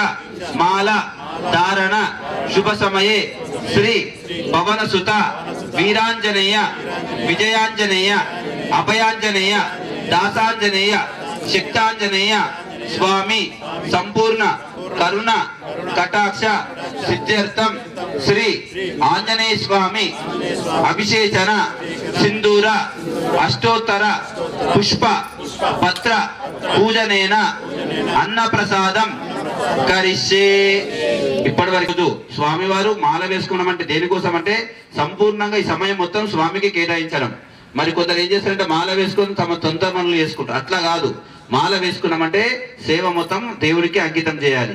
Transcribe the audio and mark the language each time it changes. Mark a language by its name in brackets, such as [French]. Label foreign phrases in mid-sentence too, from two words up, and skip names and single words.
[Sanskrit] माला धारण शुभ समये श्री पवनसुत वीरांजनेय विजयांजनेय अभयांजनेय दासांजनेय शक्तांजनेय स्वामी संपूर्ण करुण कटाक्ष सिद्ध्यर्थम श्री आंजनेय स्वामी अभिषेचन सिंदूर अष्टोत्तर पुष्प पत्र पूजनेन अन्न प्रसादम కరిష్యే. [Telugu] ఇప్పటి వరకు స్వామి వారు మాల వేసుకున్నామంటే దేనికోసం అంటే సంపూర్ణంగా ఈ సమయం మొత్తం స్వామికి కేటాయించడం. మరి కొందరు ఏం చేస్తారంటే మాల వేసుకొని తమ సొంత పనులు చేసుకుంటారు. అట్లా కాదు, మాల వేసుకున్నామంటే సేవ మొత్తం దేవుడికి అంకితం చేయాలి.